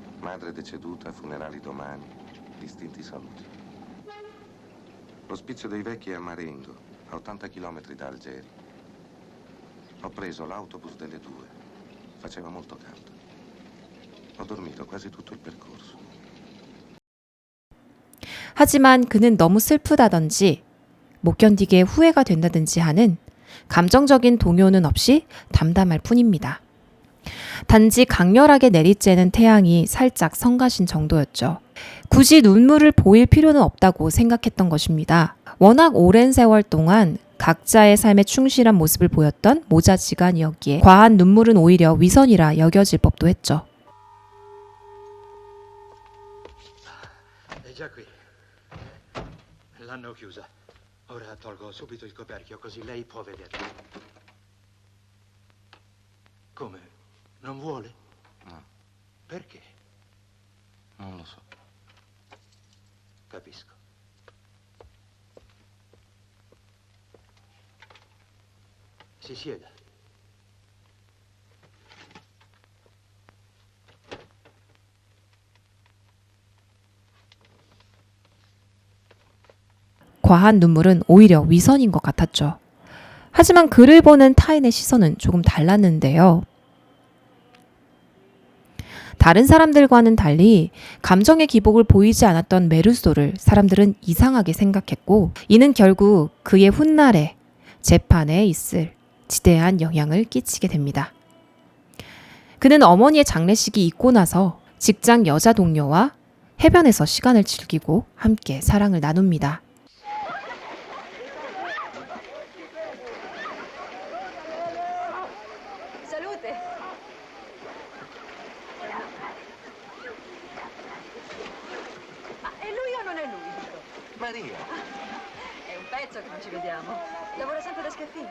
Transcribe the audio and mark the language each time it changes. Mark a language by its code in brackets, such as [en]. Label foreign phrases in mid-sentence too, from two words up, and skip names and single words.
[it] Madre deceduta, funerali domani. gli istinti saluti. L'ospizio dei vecchi è a Marengo, a 80 chilometri da Algeri. Ho preso l'autobus delle 2. Faceva molto caldo. Ho dormito quasi tutto il percorso. [ko] 하지만 그는 너무 슬프다든지 못 견디게 후회가 된다든지 하는 감정적인 동요는 없이 담담할 뿐입니다. 단지 강렬하게 내리쬐는 태양이 살짝 성가신 정도였죠. 굳이 눈물을 보일 필요는 없다고 생각했던 것입니다. 워낙 오랜 세월 동안 각자의 삶에 충실한 모습을 보였던 모자지간이었기에 과한 눈물은 오히려 위선이라 여겨질 법도 했죠. [it] È già qui. L'hanno chiusa. Ora tolgo subito il coperchio così lei può vederla. Come? Non vuole? No, Perché? non lo so. Capisco. Si sieda. [ko] 과한 눈물은 오히려 위선인 것 같았죠. 하지만 그를 보는 타인의 시선은 조금 달랐는데요. 다른 사람들과는 달리 감정의 기복을 보이지 않았던 메르소를 사람들은 이상하게 생각했고, 이는 결국 그의 훗날에 재판에 있을 지대한 영향을 끼치게 됩니다. 그는 어머니의 장례식이 있고 나서 직장 여자 동료와 해변에서 시간을 즐기고 함께 사랑을 나눕니다. [it] Salute! Ma è lui o non è lui? Dico? Maria! È un pezzo che non ci vediamo. Lavora sempre da scaffino?